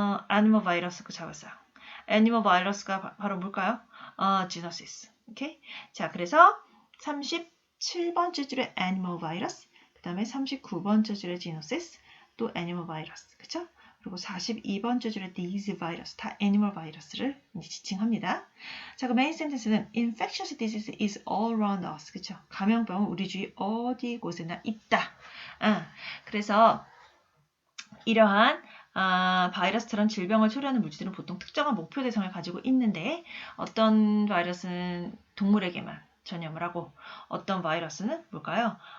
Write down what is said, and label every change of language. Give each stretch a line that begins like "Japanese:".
Korean: 애니멀 바이러스 그 잡았어요. 애니멀 바이러스가 바로 뭘까요? zoonosis. 오케이? 자, 그래서 37번째 줄에 animal virus, 그 다음에 39번째 줄에 zoonosis, 또 animal virus, 그쵸? 그리고 42번째 줄에 disease virus, 다 animal virus를 지칭합니다. 자, 그 메인 센텐스는
English: infectious disease is all around us,
Korean: 그쵸? 감염병은 우리 주위 어디 곳에나 있다. 그래서 이러한 바이러스처럼 질병을 초래하는 물질들은 보통 특정한 목표 대상을 가지고 있는데 어떤 바이러스는 동물에게만 전염을 하고 어떤 바이러스는 뭘까요?